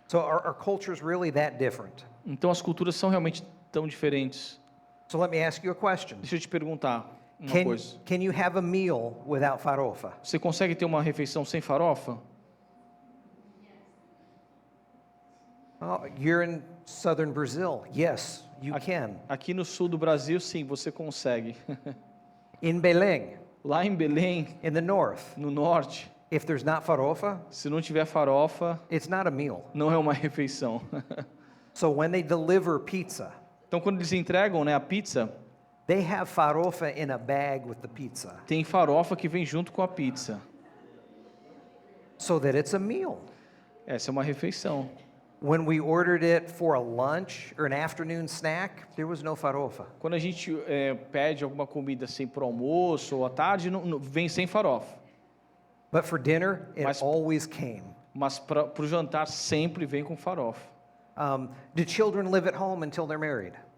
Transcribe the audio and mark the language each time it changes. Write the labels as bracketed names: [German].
[English] So our culture is really that different. [Portuguese] Então as culturas são realmente tão diferentes. [English] So let me ask you a question. [Portuguese] Deixa eu te perguntar uma [English] Can, [Portuguese] coisa. [English] can you have a meal without farofa? [Portuguese] Você consegue ter uma refeição sem farofa? [English] Oh, you're in southern Brazil. Yes, you can. [Portuguese] Aqui no sul do Brasil, sim, você consegue. [English] In Belém, [Portuguese] Lá em Belém, [English] in the north, [Portuguese] no norte, [English] if there's not farofa, [Portuguese] se não tiver farofa, [English] it's not a meal. [Portuguese] não é uma refeição. [English] So when they deliver pizza, [Portuguese] Então, quando eles entregam, né, a pizza, [English] they have farofa in a bag with the pizza, [Portuguese] tem farofa que vem junto com a pizza. [English] so that it's a meal. [Portuguese] Essa é uma refeição. [English] When we ordered it for a lunch or an afternoon snack, there was no farofa. [Portuguese] Quando a gente pede alguma comida assim para o almoço ou à tarde, vem sem farofa. [English] But for dinner, it [Portuguese] Mas- [English] always came. [Portuguese] Mas para o jantar sempre vem com farofa. [English] Do children live at home until they're married?